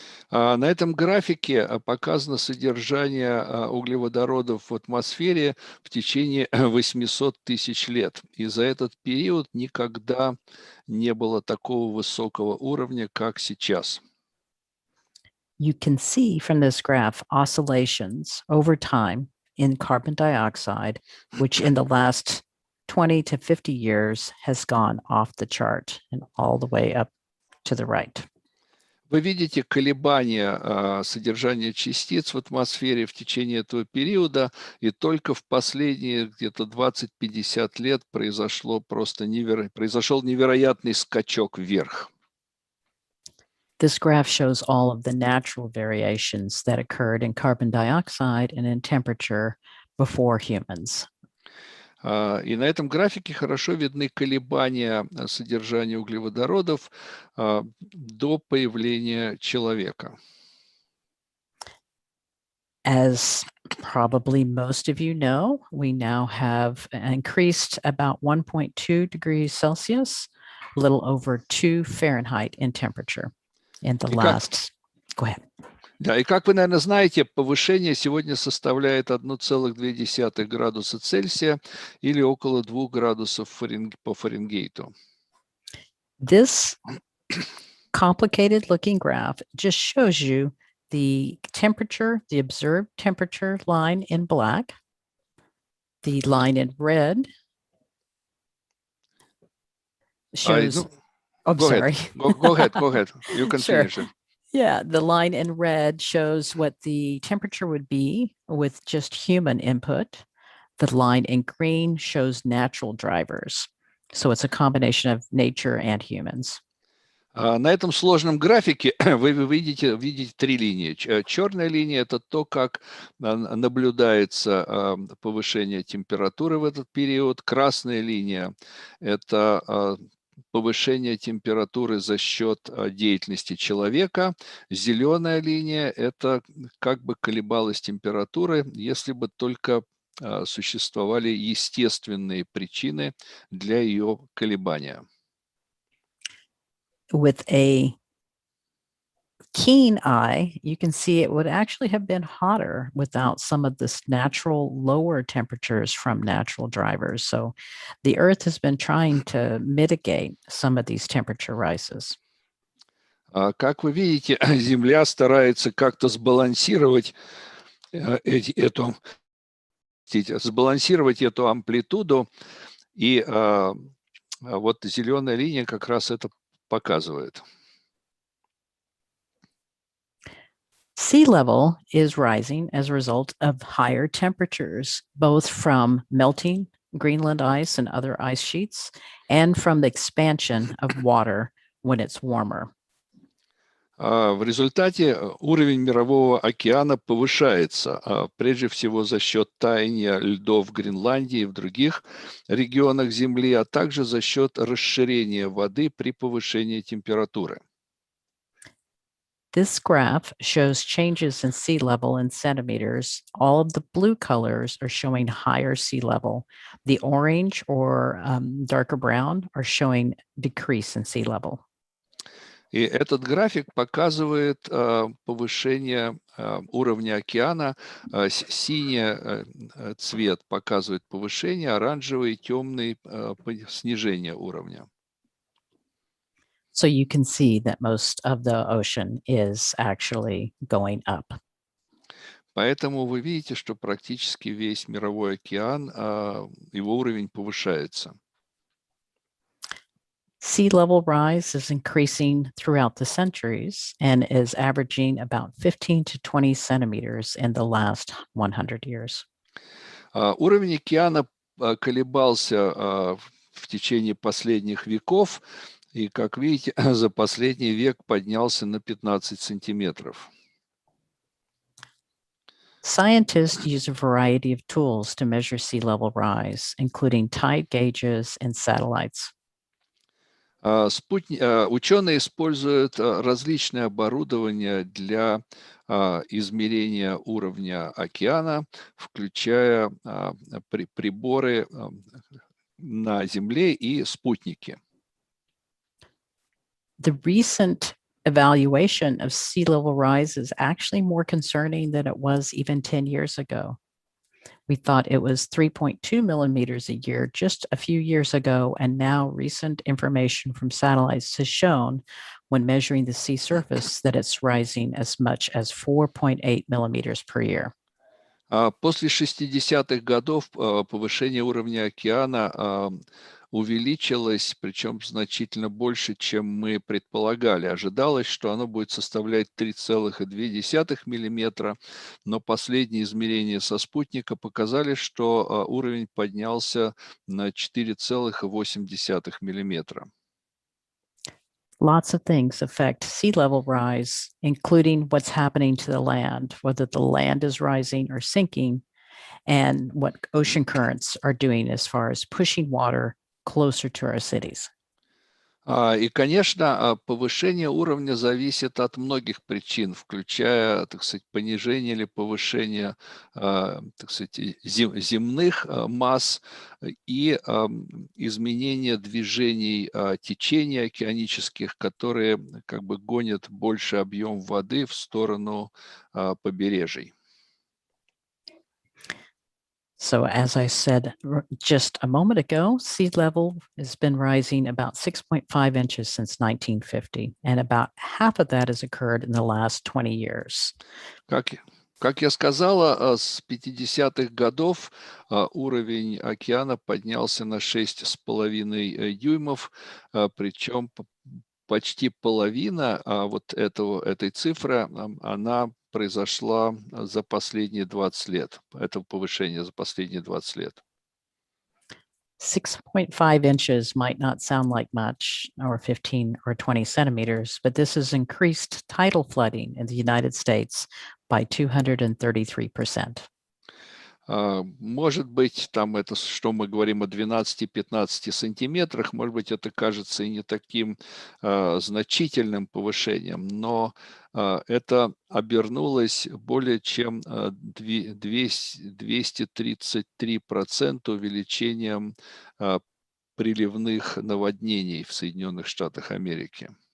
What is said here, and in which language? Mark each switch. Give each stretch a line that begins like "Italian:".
Russian: На этом графике показано содержание углеводородов в атмосфере в течение 800 тысяч лет. И за этот период никогда не было такого высокого уровня, как сейчас.
English: You can see from this graph oscillations over time in carbon dioxide, which in the last 20 to 50 years has gone off the chart and all the way up to the right.
Russian: Вы видите колебания содержания частиц в атмосфере в течение этого периода, и только в последние где-то 20-50 лет произошел невероятный скачок вверх.
English: This graph shows all of the natural variations that occurred in carbon dioxide and in temperature before humans.
Russian: И на этом графике хорошо видны колебания содержания углеводородов до появления человека.
English: As probably most of you know, we now have increased about 1.2 degrees Celsius, a little over 2 Fahrenheit in temperature in the last. Go ahead.
Russian: Да, и как вы, наверное, знаете, повышение сегодня составляет 1,2 градуса Цельсия или около 2 градусов по Фаренгейту.
English: This complicated looking graph just shows you the temperature, the observed temperature line in black, the line in red shows. Go ahead. Go ahead. You can Sure. finish it. Yeah, the line in red shows what the temperature would be with just human input. The line in green shows natural drivers. So it's a combination of nature and humans.
Russian: На этом сложном графике вы видите 3 линии. Черная линия – это то, как наблюдается повышение температуры в этот период. Красная линия – это повышение температуры за счет деятельности человека. Зеленая линия – это как бы колебалась температуры, если бы только существовали естественные причины для ее колебания.
English: With a keen eye, you can see it would actually have been hotter without some of this natural lower temperatures from natural drivers. So the Earth has been trying to mitigate some of these temperature rises.
Russian: Как вы видите, Земля старается как-то сбалансировать эту амплитуду, и вот зеленая линия как раз это показывает.
English: Sea level is rising as a result of higher temperatures, both from melting Greenland ice and other ice sheets, and from the expansion of water when it's warmer.
Russian: В результате уровень Мирового океана повышается, прежде всего за счет таяния льдов в Гренландии и в других регионах Земли, а также за счет расширения воды при повышении температуры.
English: This graph shows changes in sea level in centimeters. All of the blue colors are showing higher sea level. The orange or darker brown are showing decrease in sea level.
Russian: И этот график показывает повышение уровня океана. Синий цвет показывает повышение, оранжевый, темный снижение уровня.
English: So you can see that most of the ocean is actually going up.
Russian: Поэтому вы видите, что практически весь мировой океан, его уровень повышается.
English: Sea level rise is increasing throughout the centuries and is averaging about 15 to 20 centimeters in the last 100 years.
Russian: Уровень океана колебался в течение последних веков, и, как видите, за последний век поднялся на 15 сантиметров.
English: Scientists use a variety of tools to measure sea level rise, including tide gauges and satellites.
Russian: Ученые используют различное оборудование для измерения уровня океана, включая приборы на Земле и спутники.
English: The recent evaluation of sea level rise is actually more concerning than it was even 10 years ago. We thought it was 3.2 millimeters a year just a few years ago, and now recent information from satellites has shown, when measuring the sea surface, that it's rising as much as 4.8 millimeters per year.
Russian: После 60-х годов повышение уровня океана увеличилось, причем значительно больше, чем мы предполагали. Ожидалось, что оно будет составлять 3,2 миллиметра, но последние измерения со спутника показали, что уровень поднялся на 4,8 миллиметра.
English: Lots of things affect sea level rise, including what's happening to the land, whether the land is rising or sinking, and what ocean currents are doing as far as pushing water closer to our cities.
Russian: И, конечно, повышение уровня зависит от многих причин, включая, так сказать, понижение или повышение, так сказать, земных масс и изменение движений течений океанических, которые как бы гонят больше объем воды в сторону побережий.
English: So as I said just a moment ago, sea level has been rising about 6.5 inches since 1950, and about half of that has occurred in the last 20 years.
Russian: Как я сказала, с 50-х годов уровень океана поднялся на 6,5 дюймов, причем почти половина вот этой цифры, она произошла за последние 20 лет. Это повышение за последние 20 лет.
English: 6.5 inches might not sound like much, or 15 or 20 centimeters, but this has increased tidal flooding in the United States by 233%.
Russian: Может быть, там это, что мы говорим о 12-15 сантиметрах, может быть, это кажется и не таким значительным повышением, но это обернулось более чем 233% увеличением приливных наводнений в Соединенных Штатах Америки.